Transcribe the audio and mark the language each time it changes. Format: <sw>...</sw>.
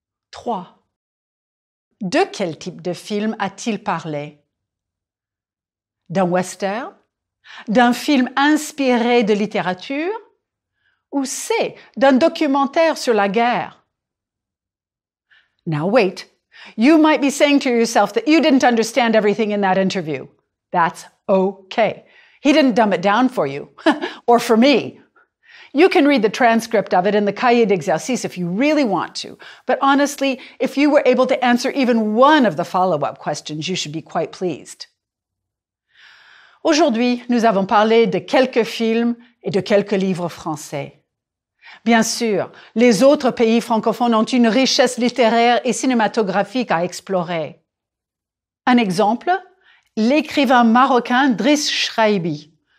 <fr>3. De quel type de film a-t-il parlé? D'un western? D'un film inspiré de littérature? Ou C. D'un documentaire sur la guerre?</fr> <en>Now wait, you might be saying to yourself that you didn't understand everything in that interview. That's okay. He didn't dumb it down for you, or for me. You can read the transcript of it in the cahier d'exercice if you really want to. But honestly, if you were able to answer even one of the follow-up questions, you should be quite pleased.</en> <fr>Aujourd'hui, nous avons parlé de quelques films et de quelques livres français. Bien sûr, les autres pays francophones ont une richesse littéraire et cinématographique à explorer. Un exemple, l'écrivain marocain Driss Shraibi.</fr>